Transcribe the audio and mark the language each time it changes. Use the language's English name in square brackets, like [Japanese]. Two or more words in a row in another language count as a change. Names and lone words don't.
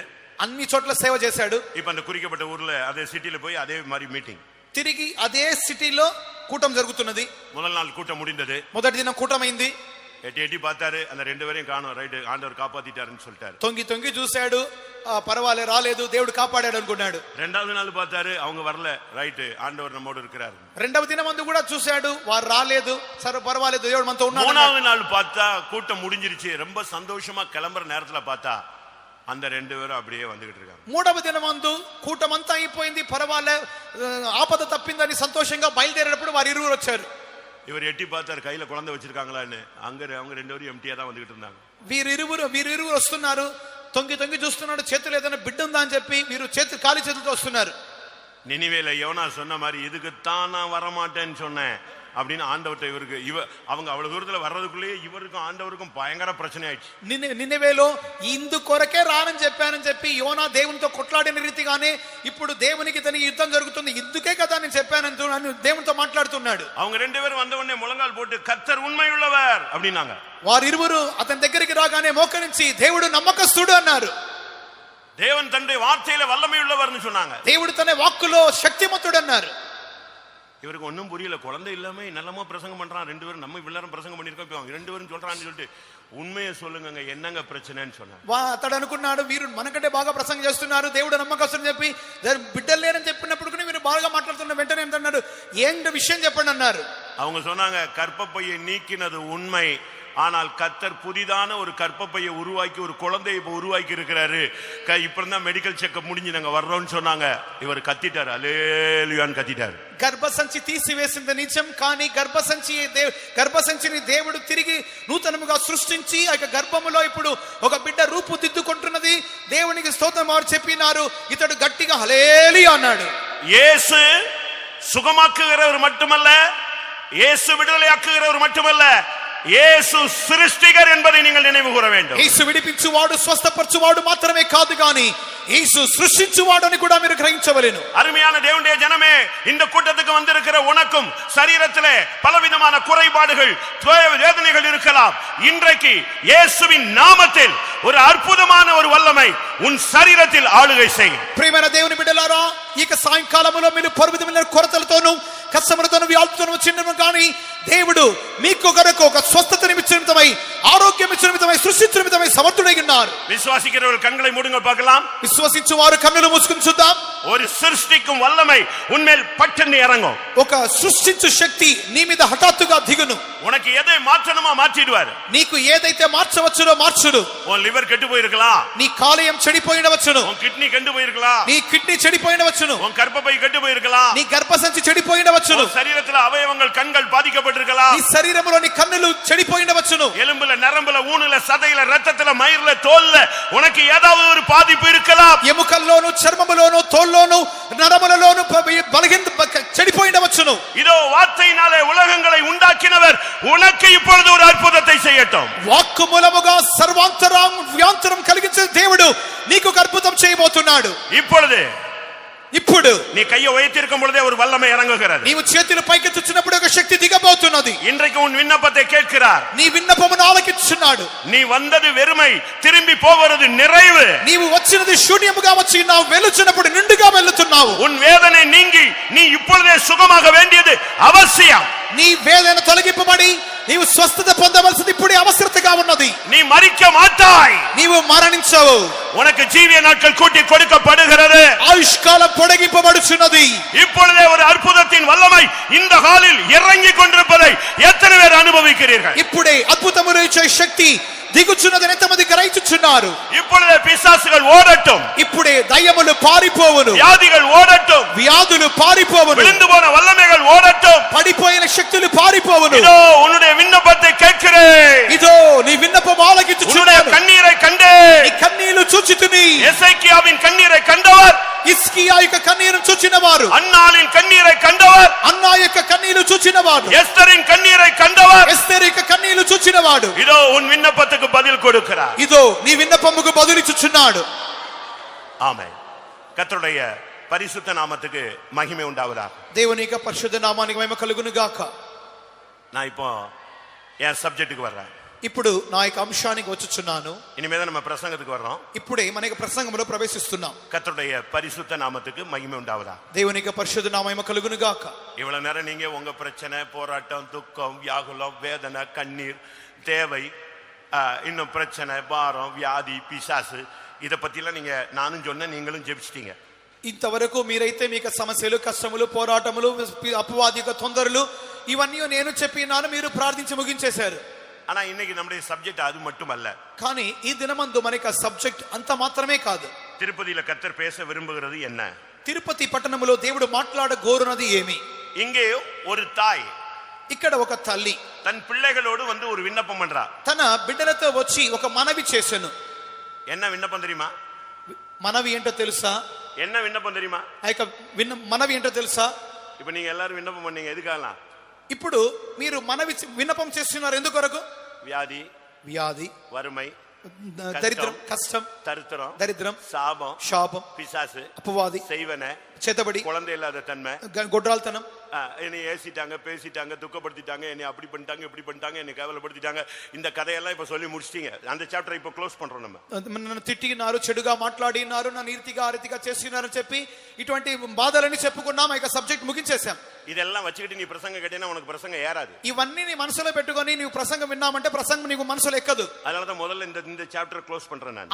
[Telugu] అన్ని చోట్ల సేవ చేశాడు. [Tamil] இப்ப அந்த குறிக்கப்பட்ட ஊர்ல அதே சிட்டில போய் அதே மாதிரி மீட்டிங், [Telugu] తిరిగి అదే సిటీలో కూటం జరుగుతున్నది. [Tamil] முதல் நாள் கூட்டம் முடிந்தது. [Telugu] మొదటి దినం కూటమైంది. [Tamil] எட்டி பார்த்தாரு, அந்த 2 பேரையும் காணோம். ரைட்டு, ஆண்டவர் காப்பாத்திட்டாருன்னு சொல்லிட்டாரு. [Telugu] తొంగి చూశాడు, పర్వాలే రాలేదు, దేవుడు కాపాడాడు అనుకున్నాడు. [Tamil] 2வது நாள் பார்த்தாரு, அவங்க வரல. ரைட்டு, ఆండవర్ நம்மோடு இருக்கிறார். [Telugu] రెండవ దినం మందు కూడా చూశాడు, వారు రాలేదు, సరే పర్వాలేదు, దేవుడు మనతో ఉన్నాడు. [Tamil] 3வது நாள் பார்த்தா கூட்டம் முடிஞ்சிருச்சு. ரொம்ப சந்தோஷமா கிளம்புற நேரத்துல பார்த்தா அந்த 2 பேரும் அப்படியே வந்துகிட்டு இருக்காங்க. [Telugu] మూడవ దినం మందు కూటం అంతా అయిపోయింది, పర్వాలే, ఆపద తప్పిందని సంతోషంగా బయలుదేరేటప్పుడు వారు ఇరువురు వచ్చారు. [Tamil] இவர் எட்டி பார்த்தார், கையில குழந்தை வச்சிருக்காங்களான்னு. அவங்க 2 பேரும் எம்டியா தான் வந்துகிட்டு இருந்தாங்க. [Telugu] వీరిరువురు వస్తున్నారు, తొంగి చూస్తున్నాడు, చేతులు ఏదైనా బిడ్డ ఉందా అని చెప్పి వీరు ఖాళీ చేతులతో వస్తున్నారు. [Tamil] நினிவேல யோனா சொன்ன மாதிரி, இதுக்குத்தான் நான் வரமாட்டேன்னு சொன்னேன், அப்படின்னு ஆண்டவர்கிட்ட இவருக்கு அவங்க அவ்வளவு தூரத்துல வர்றதுக்குள்ளேயே இவருக்கும் ஆண்டவருக்கும் பயங்கர பிரச்சனை ஆயிடுச்சு. [Telugu] నినెవేలో ఇందు కొరకే రానని చెప్పానని చెప్పి యోనా దేవునితో కొట్లాడిన రీతిగానే ఇప్పుడు దేవునికి తన యుద్ధం జరుగుతుంది, ఇందుకే కదా నేను చెప్పానని దేవునితో మాట్లాడుతున్నాడు. [Tamil] அவங்க ரெண்டு பேரும் வந்த உடனே முழங்கால் போட்டு கர்த்தர் உண்மையுள்ளவர் அப்படின்னாங்க. [Telugu] వారిరువురు అతని దగ్గరికి రాగానే మోకరించి దేవుడు నమ్మకస్తుడు అన్నారు. [Tamil] தேவன் தன்னுடைய வார்த்தையில வல்லமை உள்ளவர்னு சொன்னாங்க. [Telugu] దేవుడు తన వాక్కులో శక్తిమంతుడు అన్నారు. [Tamil] இவருக்கு ஒன்னும் புரியல. குழந்தை இல்லாம நல்லமா பிரசங்கம் பண்றான், ரெண்டு பேரும் நம்ம இவ்வளவு பிரசங்கம் பண்ணிருக்கோம், இப்போ ரெண்டு பேரும் சொல்றான்னு சொல்லிட்டு உண்மையை சொல்லுங்க என்னங்க பிரச்சனைன்னு சொன்னாங்க. [Telugu] అతడు అనుకున్నాడు వీరు మనకంటే బాగా ప్రసంగం చేస్తున్నారు, దేవుడు నమ్మకస్తుని చెప్పి బిడ్డలు లేరని చెప్పినప్పుడు వీరు బాగా మాట్లాడుతున్న వెంటనే ఏంటన్నాడు, ఏంటి విషయం చెప్పండి అన్నారు. [Tamil] அவங்க சொன்னாங்க கர்ப்பப்பையை நீக்கினது உண்மை, ஆனால் கர்த்தர் புதிதான ஒரு கர்ப்பப்பையை உருவாக்கி ஒரு குழந்தையை இப்ப உருவாக்கி இருக்கிறாரு, இப்பதான் [English] medical checkup [Tamil] முடிஞ்சு நாங்க வர்றோம்னு சொன்னாங்க. இவர் கத்திட்டாரு, அல்லேலூயான்னு கத்திட்டாரு. [Telugu] గర్భసంచి తీసివేసింది నిజం, కానీ గర్భసంచిని దేవుడు తిరిగి నూతనముగా సృష్టించి ఆ గర్భములో ఇప్పుడు ఒక బిడ్డ రూపుదిద్దుకుంటున్నది. దేవునికి స్తోత్రం వారు చెప్పినారు. ఇతడు గట్టిగా హల్లెలూయా అన్నాడు. [Tamil] இயேசு சுகமாக்குகிறவர் மட்டுமல்ல, இயேசு விடுதலையாக்குகிறவர் மட்டுமல்ல, இயேசு சிருஷ்டிகர் என்பதை நீங்கள் நினைவு கூற வேண்டும். [Telugu] యేసు విడిపించువాడు స్వస్థపరచువాడు మాత్రమే కాదు గాని యేసు సృష్టించువాడు అని కూడా మీరు గ్రహించవలెను. [Tamil] அருமையான தேவனுடைய ஜனமே, இந்த கூட்டத்துக்கு வந்திருக்கிற உனக்கும் சரீரத்திலே பலவிதமான குறைபாடுகள் வேதனைகள் இருக்கலாம். இன்றைக்கு இயேசுவின் நாமத்தில் ஒரு அற்புதமான ஒரு வல்லமை உன் சரீரத்தில் ஆளுகை செய்யும். [Telugu] ప్రియమైన దేవుని బిడ్డలారా, ఈ సాయంకాలములో మీరు పర్వతమైన కొరతలతోనూ కష్టములతోనూ వ్యాధులతోనూ వచ్చినను కానీ దేవుడు మీకు కొరకు ఒక స్వస్థత నిమిత్తమై ఆరోగ్యం నిమిత్తమై సృష్టించు నిమిత్తమై సమర్థుడై ఉన్నారు. [Tamil] விசுவாசிக்கிறவர்கள் கண்களை மூடுங்க பார்க்கலாம். [Telugu] విశ్వసించువారు కన్నులు మూసుకుని చూద్దాం. [Tamil] ஒரு சிருஷ்டிக்கும் வல்லமை உன்மேல் பட்டென்று இறங்கும். [Telugu] ఒక సృష్టించు శక్తి నీ మీద హఠాత్తుగా దిగును. [Tamil] உனக்கு எதை மாற்றணுமா மாற்றிடுவார். [Telugu] నీకు ఏదైతే మార్చవచ్చునో మార్చుడు. [Tamil] உன் லிவர் கெட்டு போயிருக்கலாம், [Telugu] నీ కాలేయం చెడిపోయినవచ్చును, [Tamil] உன் கிட்னி கெட்டு போயிருக்கலாம், [Telugu] నీ కిడ్నీ చెడిపోయినవచ్చును, [Tamil] உன் கர்ப்பப்பை கெட்டு போயிருக்கலாம், [Telugu] నీ గర్భసంచి చెడిపోయినవచ్చును, [Tamil] சரீரத்தில் அவயவங்கள் கண்கள் பாதிக்கப்பட்டிருக்கலாம், [Telugu] నీ శరీరములో నీ కన్నులు చెడిపోయినవచ్చును, [Tamil] எலும்புல நரம்புல ஊனுல சதையில ரத்தத்துல மயிர்ல தோல்ல உனக்கு ஏதாவது ஒரு பாதிப்பு இருக்கலாம். [Telugu] ఎముకల్లోను చర్మములోను తోల్లోను నరములలోను బలహీన చెడిపోయినవచ్చును. [Tamil] இதோ வார்த்தையினாலே உலகங்களை உண்டாக்கினவர் உனக்கு இப்பொழுது ஒரு அற்புதத்தை செய்யட்டும். [Telugu] వాక్కు మూలముగా సర్వాంతరం కలిగించే దేవుడు నీకు ఒక అద్భుతం చేయబోతున్నాడు. ఇప్పుడు [Tamil] நீ கையை உயர்த்திருக்கும் பொழுதே ஒரு வல்லமை இறங்குகிறது. [Telugu] నీవు చేతులు పైకెత్తుచున్నప్పుడు ఒక శక్తి దిగబోతున్నది. [Tamil] இன்றைக்கு உன் விண்ணப்பத்தை கேட்கிறார். [Telugu] నీ విన్నపమును ఆలకించుచున్నాడు. [Tamil] நீ வந்தது வெறுமை, திரும்பி போவது நிறைவு. [Telugu] నీవు వచ్చినది శూన్యముగా వచ్చి ఉన్నావు, వెలుచున్నప్పుడు నిండుగా వెళ్తున్నావు. [Tamil] உன் வேதனை நீங்கி நீ இப்பொழுதே சுகமாக வேண்டியது அவசியம். [Telugu] నీ వేదన తొలగింపబడి నీవు స్వస్థత పొందవలసింది ఇప్పుడే అవసరతగా ఉన్నది. [Tamil] நீ மரிக்க மாட்டாய், [Telugu] నీవు మరణించవు. [Tamil] உனக்கு ஜீவிய நாட்கள் கூட்டி கொடுக்கப்படுகிறது, [Telugu] ఆయుష్కాలం పొడిగింపబడుచున్నది. [Tamil] இப்பொழுதே ஒரு அற்புதத்தின் வல்லமை இந்த ஹாலில் இறங்கி கொண்டிருப்பதை எத்தனை பேர் அனுபவிக்கிறீர்கள்? [Telugu] ఇప్పుడే అద్భుతములు ఇచ్చే శక్తి దిగుచున్నదని ఎంతమంది గ్రహించుచున్నారు? [Tamil] இப்பொழுதே பிசாசுகள் ஓடட்டும், [Telugu] ఇప్పుడే దయ్యములు పారిపోవును, [Tamil] வியாதிகள் ஓடட்டும், [Telugu] వ్యాధులు పారిపోవును, [Tamil] விழுந்து போன வல்லமைகள் ஓடட்டும், [Telugu] పడిపోయిన శక్తులు పారిపోవును. [Tamil] இதோ உன்னுடைய விண்ணப்பத்தை கேட்கிறேன், [Telugu] ఇదో నీ విన్నపం ఆలకించుచున్నాను. [Tamil] கண்ணீரை கண்டேன், [Telugu] నీ కన్నీళ్లు చూచితిని. [Tamil] எசேக்கியாவின் கண்ணீரை கண்டவர், [Telugu] ఇస్కియా యొక్క కన్నీరును చూచినవారు, [Tamil] அன்னாளின் கண்ணீரை கண்டவர், [Telugu] అన్నా యొక్క కన్నీళ్లు చూచినవాడు, [Tamil] எஸ்தரின் கண்ணீரை கண்டவர், [Telugu] ఎస్తేరు యొక్క కన్నీళ్లు చూచినవాడు. [Tamil] இதோ உன் விண்ணப்பத்துக்கு பதில் கொடுக்கிறார். [Telugu] ఇదో నీ విన్నపముకు బదులిచ్చుచున్నాడు. [Tamil] ஆமென். கர்த்தருடைய பரிசுத்த நாமத்துக்கு மகிமை உண்டாவதாக. [Telugu] దేవుని యొక్క పరిశుద్ధ నామానికి మహిమ కలుగును గాక. [Tamil] நான் இப்போ என் சப்ஜெக்ட்டுக்கு வர்றேன். [Telugu] ఇప్పుడు నా యొక్క అంశానికి వచ్చుచున్నాను. [Tamil] இனிமேதான் நம்ம பிரசங்கத்துக்கு வர்றோம். [Telugu] ఇప్పుడే మన యొక్క ప్రసంగంలో ప్రవేశిస్తున్నాం. [Tamil] கர்த்தருடைய பரிசுத்த நாமத்துக்கு மகிமை உண்டாவதாக. [Telugu] దేవుని యొక్క పరిశుద్ధ నామ మహిమ కలుగును గాక. [Tamil] இவ்வளவு நேரம் நீங்க உங்க பிரச்சனை, போராட்டம், துக்கம், வியாகுலம், வேதனை, கண்ணீர், தேவை, இன்னும் பிரச்சனை, பாரம், வியாதி, பிசாசு, இத பத்திலாம் நீங்க நானும் சொன்ன நீங்களும் ஜெபிச்சிட்டீங்க. [Telugu] ఇంతవరకు మీరైతే మీకు సమస్యలు, కష్టములు, పోరాటములు, అపవాది యొక్క తొందరలు ఇవన్నీ నేను చెప్పినాను, మీరు ప్రార్థించి ముగించేశారు. [Tamil] ஆனா இன்னைக்கு நம்முடைய சப்ஜெக்ட் அது மட்டுமல்ல. [Telugu] కానీ ఈ దినమందు మనకి సబ్జెక్ట్ అంత మాత్రమే కాదు. [Tamil] திருப்பதியில கர்த்தர் பேச விரும்புகிறது என்ன? [Telugu] తిరుపతి పట్టణములో దేవుడు మాట్లాడ గోరునది ఏమి? [Tamil] இங்கே ஒரு தாய், [Telugu] ఇక్కడ ఒక తల్లి [Tamil] தன் பிள்ளைகளோடு வந்து ஒரு விண்ணப்பம் பண்றா. [Telugu] తన బిడ్డలతో వచ్చి ఒక మనవి చేసెను. [Tamil] என்ன விண்ணப்பம் தெரியுமா? [Telugu] మనవి ఏంటో తెలుసా? [Tamil] என்ன விண்ணப்பம் தெரியுமா? [Telugu] ఆ యొక్క మనవి ఏంటో తెలుసా? [Tamil] இப்ப நீங்க எல்லாரும் விண்ணப்பம் பண்ணீங்க, எதுக்காகலாம்? [Telugu] ఇప్పుడు మీరు విన్నపం చేస్తున్నారు ఎందుకొరకు? వ్యాధి, వ్యాధి, [Tamil] வறுமை, [Telugu] దరిద్రం, కష్టం, దరిద్రం, శాపం, [Tamil] பிசாசு, [Telugu] అపవాది, [Tamil] செய்வன, [Telugu] చేతబడి, [Tamil] குழந்தை இல்லாத தன்மை, [Telugu] గొడ్రాల్తనం, [Tamil] என்னை ஏசிட்டாங்க, பேசிட்டாங்க, துக்கப்படுத்திட்டாங்க, என்னை அப்படி பண்ணிட்டாங்க, இப்படி பண்ணிட்டாங்க, என்னை கேவலப்படுத்திட்டாங்க. இந்த கதையெல்லாம் இப்ப சொல்லி முடிச்சிட்டீங்க. அந்த சாப்டர் இப்ப க்ளோஸ் பண்றோம். நம்ம [Telugu] నన్ను తిట్టినారు, చెడుగా మాట్లాడినారు, నన్ను ఈతిగా చేసినారని చెప్పి ఇటువంటి బాధలన్నీ చెప్పుకున్నాం. ఇక సబ్జెక్ట్ ముగించేశాం. [Tamil] இதெல்லாம் வச்சுக்கிட்டு நீ பிரசங்கம் கேட்டீங்கன்னா உனக்கு பிரசங்கம் ஏறாது. [Telugu] ఇవన్నీ నీ మనసులో పెట్టుకొని నీవు ప్రసంగం విన్నామంటే ప్రసంగం నీకు మనసులో ఎక్కదు. [Tamil] அதனாலதான் முதல்ல இந்த [English] chapter close [Tamil] பண்றேன் நான்.